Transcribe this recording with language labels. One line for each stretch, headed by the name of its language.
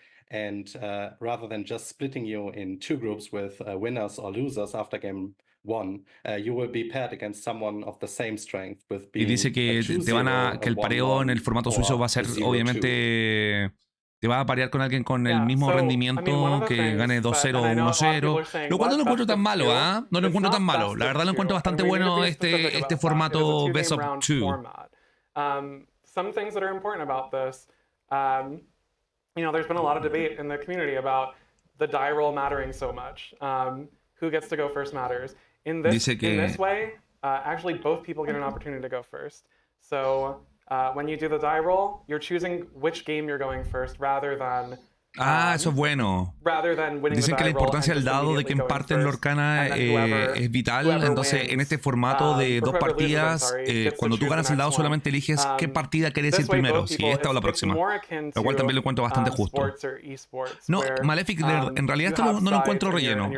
English: And rather than just splitting you in 2 groups with winners or losers after game 1, you will be paired against someone of the same strength with being
Spanish: y dice que que el pareo en el formato suizo va a ser, obviamente, te va a parear con alguien con el mismo rendimiento que gane 2-0 o 1-0, lo cual no lo encuentro tan malo, no lo encuentro tan malo. La verdad lo encuentro bastante bueno este formato Best of 2.
English: Some things that are important about this. there's been a lot of debate in the community about the die roll mattering so much. Who gets to go first matters. In this way, actually both people get an opportunity to go first. So when you do the die roll, you're choosing which game you're going first rather than
Spanish: eso es bueno. Dicen que la importancia del dado de quien parte en Lorcana es vital. Entonces, en este formato de dos partidas, cuando tú ganas el dado, solamente eliges qué partida quieres ir primero, si esta o la próxima. Lo cual también lo encuentro bastante justo. No, Malefic, en realidad esto no lo encuentro relleno.